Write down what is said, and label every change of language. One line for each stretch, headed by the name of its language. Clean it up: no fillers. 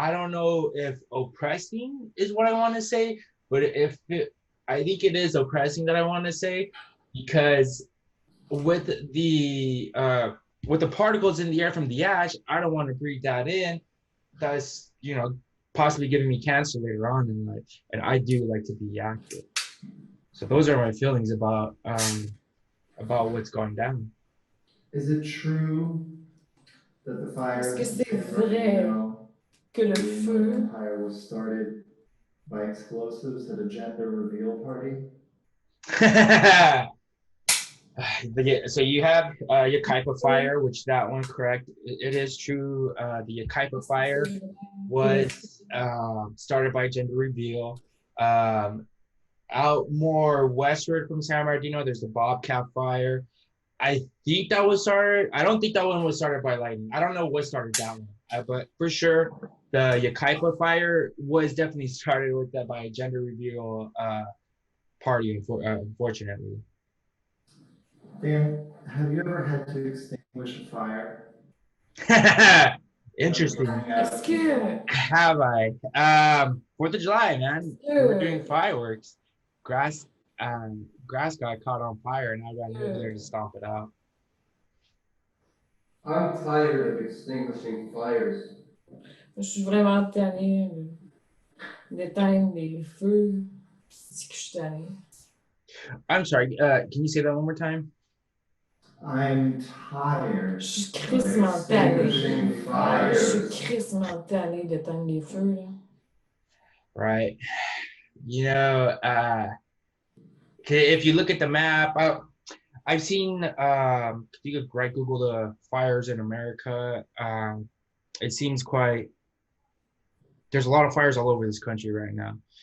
English: I don't know if oppressing is what I want to say, but I think it is oppressing that I want to say, because with the particles in the air from the ash, I don't want to breathe that in. That's possibly giving me cancer later on in life, and I do like to be active. So those are my feelings about what's going down. Is it true that the fire
French: Est-ce que c'est vrai que le feu
English: empire was started by explosives at a gender reveal party? Yeah, so you have Yucaipa fire, which that one correct. It is true. The Yucaipa fire was started by gender reveal. Um, Out more westward from San Bernardino, there's the Bobcat fire. I think that was started. I don't think that one was started by lightning. I don't know what started that one, but for sure, the Yucaipa fire was definitely started with that by a gender reveal party. Unfortunately. Dan, have you ever had to extinguish a fire? Interesting.
French: Est-ce que,
English: Have I? 4th of July, man. We were doing fireworks. Grass got caught on fire, and I got over there to stomp it out. I'm tired of extinguishing fires.
French: je suis vraiment tannée d'éteindre des feux. C'est que je suis tannée.
English: I'm sorry. Can you say that one more time? I'm tired.
French: Je suis crissement tannée.
English: Extinguishing
French: Je
English: fires.
French: suis crissement tannée d'éteindre des feux, là.
English: Right. You know, if you look at the map, I've seen. You could right Google the fires in America. It seems quite. There's a lot of fires all over this country right now.